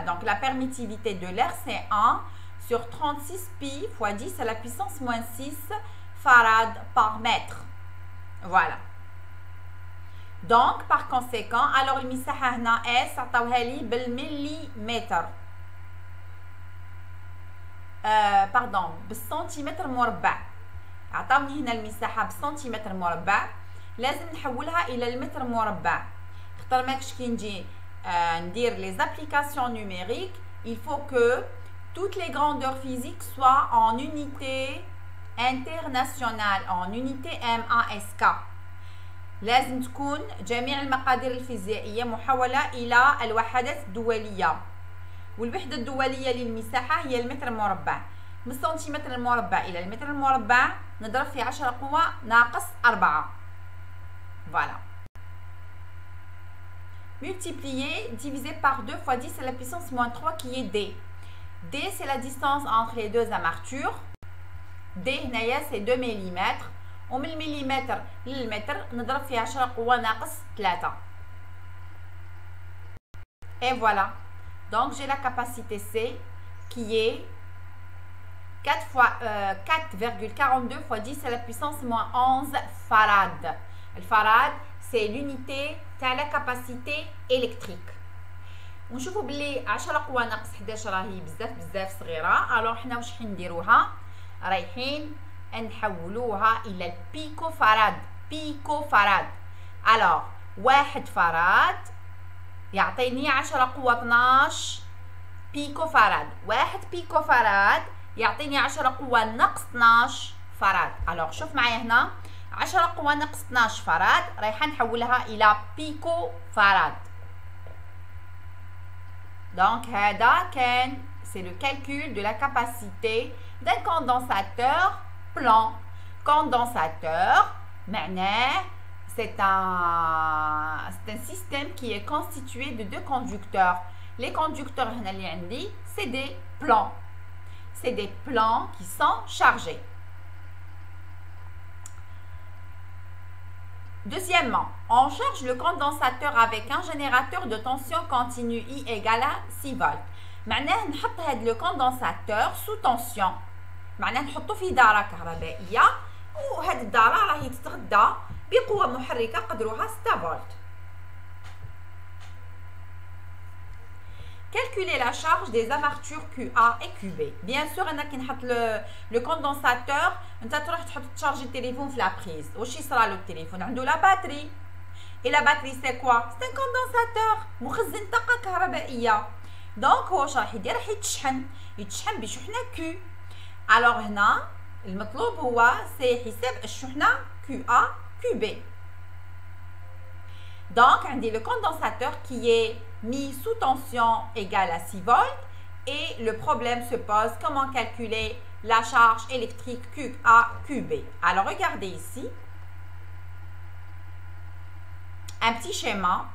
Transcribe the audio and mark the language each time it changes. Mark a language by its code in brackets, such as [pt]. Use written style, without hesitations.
[fr] Donc, la permittivité de l'air, c'est 1 sur 36 pi fois 10 à la puissance moins 6 farad par mètre. Voilà. Donc, par conséquent, alors le [ar] misaha hna S عطاوها bel [fr] millimètre. [ar] Pardon, بالسنتيمتر مربع. عطاوني هنا المساحة بالسنتيمتر مربع. لازم نحولها إلى المتر مربع. خاطر ماكش كي نجي ندير [fr] les applications numériques, il faut que toutes les grandeurs physiques soient en unité internationale, en unité MASK. [ar] لازم تكون جميع المقادير الفيزيائية محولة إلى الوحدات الدولية. والوحدة الدولية للمساحة هي المتر المربع. من السنتيمتر المربع إلى المتر المربع نضرب في 10 قوة ناقص 4. [fr] Voilà. Multiplié, divisé par 2 fois 10 à la puissance moins 3 qui est D. D, c'est la distance entre les deux armatures. D, c'est 2 mm. [ar] ومن المليمتر للمتر نضرب في 10 قوة ناقص 3. [fr] Et voilà. Donc, j'ai la capacité C qui est 4,42 fois 10 à la puissance moins 11 farad. Le farad, c'est l'unité de la capacité électrique. [ar] ونشوفوا بلي 10 قوة ناقص 11 راهي بزاف صغيرة. alors حنا واش حنديروها؟ رايحين نحولوها إلى البيكو فراد. بيكو فراد. alors 1 فراد يعطيني 10 قوة 12 بيكو فراد. 1 بيكو فراد يعطيني 10 قوة ناقص 12 فراد. alors شوف معايا هنا 10 قوة ناقص 12 فراد رايحة نحولها إلى بيكو فراد. [fr] donc [ar] هذا كان [fr] c'est le calcul de la capacité d'un condensateur plan. Condensateur معناه c'est un système qui est constitué de deux conducteurs. Les conducteurs [ar] هنا اللي عندي [fr] c'est des plans. C'est des plans qui sont chargés. Deuxièmement, on charge le condensateur avec un générateur de tension continue I égale à 6 volts. [ar] معناه نحط هذا [fr] le condensateur sous tension. [ar] معناه نحطو في دارة كهربائية وهذه الدارة راهي تتغذى بقوة محركة قدرها 6 فولت. [fr] Calculer la charge des armatures QA et QB. [ar] Bien sûr, أنا كي نحط le condensateur, أنت تروح تحط تشارجي التليفون في la prise. واش يصرى له التليفون؟ عنده la batterie. [fr] Et la batterie c'est quoi? C'est un condensateur [ar] مخزن طاقة كهربائية. دونك هو واش راح يدير؟ راح يتشحن بشحنة Q. alors هنا المطلوب هو سي حساب الشحنة QA QB. [fr] donc [ar] عندي [fr] le condensateur qui est mis sous tension égale à 6 volts et le problème se pose comment calculer la charge électrique QA QB. alors regardez ici un petit schéma.